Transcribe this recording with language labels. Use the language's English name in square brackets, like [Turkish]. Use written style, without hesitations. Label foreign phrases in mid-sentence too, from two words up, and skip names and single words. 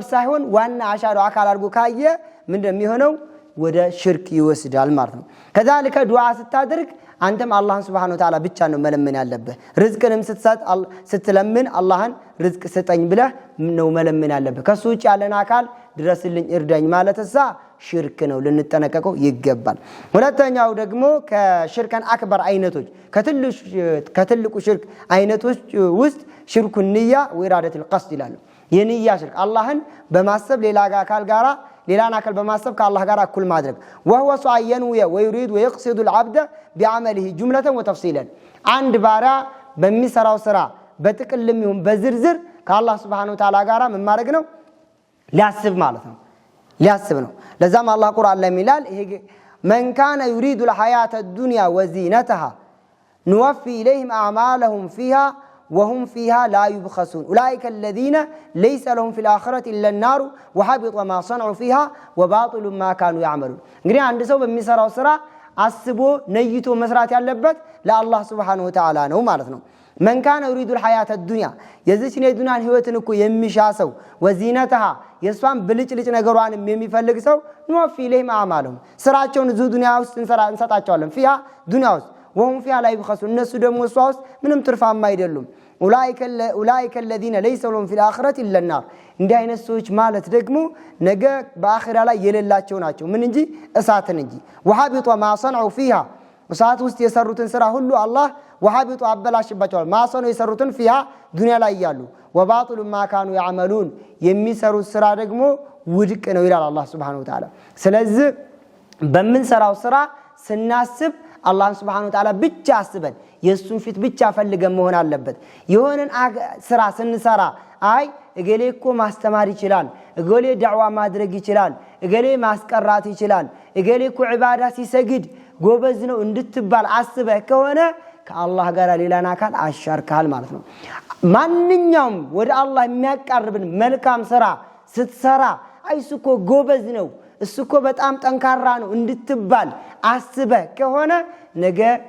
[Amharic] ሳይሆን ዋና አሻዶ አካል አድርጎ ካየ ምን እንደሚሆነው ወደ ሽርክ ይወስዳል ማለት ነው ከዛልከ ዱዓ ስታደርግ አንተም አላህን [Arabic] سبحانه وتعالى [Amharic] ብቻ ነው መለመን ያለበት ርዝቅንም ስትለምን አላህን ርዝቅ ስጠኝ ብለህ ነው መለመን ያለበት ከሱ ውጭ ያለን አካል ድረስልኝ እርዳኝ ማለትሳ ሽርክ ነው ልንጠነቀቀው ይገባል ሁለተኛው ደግሞ ከሽርከን አክበር አይነቶች ከትልቁ ሽርክ አይነቶች ውስጥ [Arabic] شرك نية وإرادة القصد [Amharic] ይላሉ የንያ ሽርክ አላህን በማሰብ ሌላን አካል በማሰብ ከአላህ ጋር እኩል ማድረግ [Arabic] وهو صاين ويريد ويقصد العبد بعمله جملة وتفصيلا [Amharic] አንድ ባሪያ በሚሰራው ስራ በጥቅልም ይሁን በዝርዝር ከአላህ [Arabic] سبحانه وتعالى [Amharic] ጋር ምን ማድረግ ነው ሊያስብ ማለት ነው ሊያስብ ነው ለዛም አላህ ቁርአን ላይ ይላል [Arabic] من كان يريد الحياة الدنيا وزينتها نوفي إليهم أعمالهم فيها وهم فيها لا يبخسون أولئك الذين ليس لهم في الآخرة إلا النار وحبط ما صنعوا فيها وباطل ما كانوا يعملون [Amharic] እንግዲህ አንድ ሰው በሚሰራው ስራ አስቦ ነይቶ መስራት ያለበት ለአላህ [Arabic] سبحانه وتعالى [Amharic] ነው ማለት ነው [Arabic] من كان يريد الحياة الدنيا [Amharic] የዚህን የዱንያን ህይወትን እኮ የሚሻሰው وزينتها የሷን ብልጭልጭ ነገሯንም የሚፈልግ ሰው [Arabic] نوفي إليهم أعمالهم [Amharic] ስራቸውን እዚህ ዱንያ ውስጥ እንሰጣቸዋለን فيها ዱንያ ውስጥ [Arabic] وهم فيها لا يبخسون [Amharic] እነሱ ደግሞ እሷ ውስጥ ምንም ትርፋማ አይደሉም [Arabic] أولئك الذين ليس لهم في الآخرة إلا النار [Amharic] እንዲህ አይነት ሰዎች ማለት ደግሞ ነገ በአኺራ ላይ የሌላቸው ናቸው ምን እንጂ እሳትን እንጂ [Arabic] وحبط ما صنعوا فيها [Amharic] እሳት ውስጥ የሰሩትን ስራ ሁሉ አላህ وحبط አበላሽባቸዋል [Arabic] ما صنعوا [Amharic] የሰሩትን فيها ዱንያ ላይ ያሉ [Arabic] وباطل ما كانوا يعملون [Amharic] የሚሰሩት ስራ ደግሞ ውድቅ ነው ይላል አላህ [Arabic] سبحانه وتعالى [Amharic] ስለዚህ በመንሰራው ስራ ስናስብ አላህ [Arabic] سبحانه وتعالى [Amharic] ብቻ አስበን የሱን ፊት ብቻ ፈልገን መሆን አለበት የሆነን ስራ ስንሰራ አይ እገሌ እኮ ማስተማር ይችላል እገሌ ዳዕዋ ማድረግ ይችላል እገሌ ማስቀራት ይችላል እገሌ እኮ ዒባዳ ሲሰግድ ጎበዝ ነው እንድትባል አስበህ ከሆነ ከአላህ ጋር ሌላን አካል አሻርካል ማለት ነው ማንኛውም ወደ አላህ የሚያቀርብን መልካም ስራ ስትሰራ አይሱኮ ጎበዝ ነው እሱኮ በጣም ጠንካራ ነው እንድትባል አስበህ ከሆነ ነገ